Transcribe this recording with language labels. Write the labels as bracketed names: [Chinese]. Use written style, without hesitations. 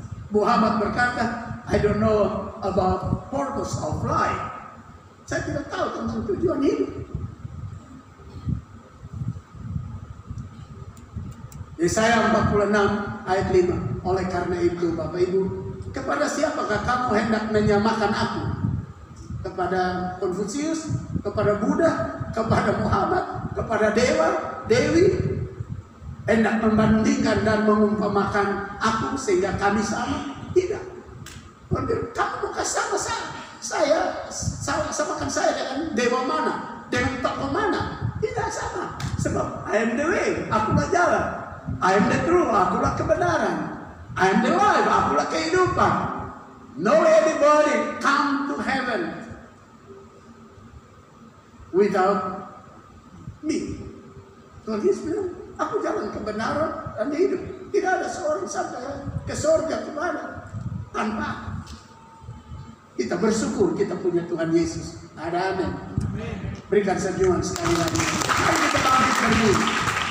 [English] Muhammad [Indonesian] berkata, [English] I don't know about purpose of life. [Indonesian] Saya tidak tahu tentang tujuan hidup. Yesaya 46 ayat 5. Oleh karena itu Bapak Ibu, kepada siapakah kamu hendak menyamakan aku? Kepada Konfusius, kepada Buddha, kepada Muhammad, kepada dewa, dewi? Hendak membandingkan dan mengumpamakan aku sehingga kami sama? Tidak. Kamu bukan sama saya samakan saya dengan dewa mana? Dengan tokoh mana? Tidak sama. Sebab [English] I am the way, [Indonesian] akulah jalan. [English] I am the truth, [Indonesian] akulah kebenaran. [English] I am the life, [Indonesian] akulah kehidupan. [English] No anybody come to heaven without me. [Indonesian] Tuhan Yesus bilang, aku jalan kebenaran dan hidup. Tidak ada seorang sampai ke surga kemana tanpa aku. Kita bersyukur kita punya Tuhan Yesus. Ada amin. Berikan senyuman sekali lagi. Mari kita bangkit berdiri.